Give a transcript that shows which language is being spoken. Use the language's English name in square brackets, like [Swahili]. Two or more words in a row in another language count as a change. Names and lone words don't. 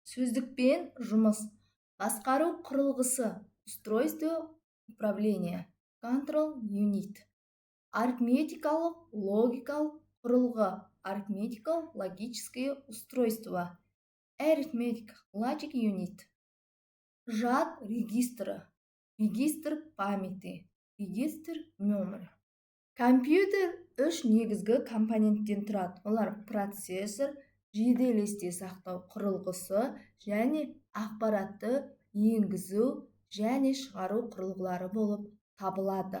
[Kazakh] сөздікпен жұмыс, басқару құрылғысы, [Russian] устройство управления, [English] control unit, [Kazakh] арифметикалық логикалық құрылғы, арифметикалық [Russian] логическое устройство, [English] arithmetic logic unit, [Kazakh] жад регистрі, [Russian] регистр памяти, регистр memory. [Kazakh] Компьютер үш негізгі компоненттен тұрады. Олар процессор, жедел есте сақтау құрылғысы және ақпаратты енгізу және шығару құрылғылары болып табылады.